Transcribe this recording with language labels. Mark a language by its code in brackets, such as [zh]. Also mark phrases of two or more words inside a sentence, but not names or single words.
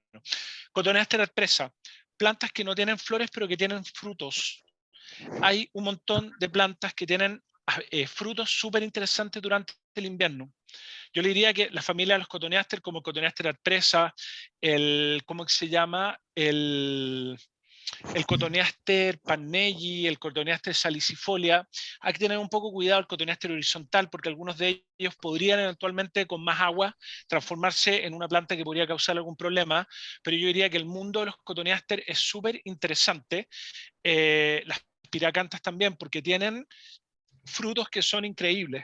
[es] Cotoneaster presa, plantas que no tienen flores pero que tienen frutos. Hay un montón de plantas que tienen frutos súper interesantes durante el invierno. Yo le diría que la familia de los cotoneaster, como el cotoneaster presa, ¿cómo se llama? El Cotoneaster pannegi, el Cotoneaster salicifolia. Hay que tener un poco cuidado el Cotoneaster horizontal porque algunos de ellos podrían eventualmente con más agua transformarse en una planta que podría causar algún problema, pero yo diría que el mundo de los Cotoneaster es súper interesante. Las piracantas también porque tienen frutos que son increíbles.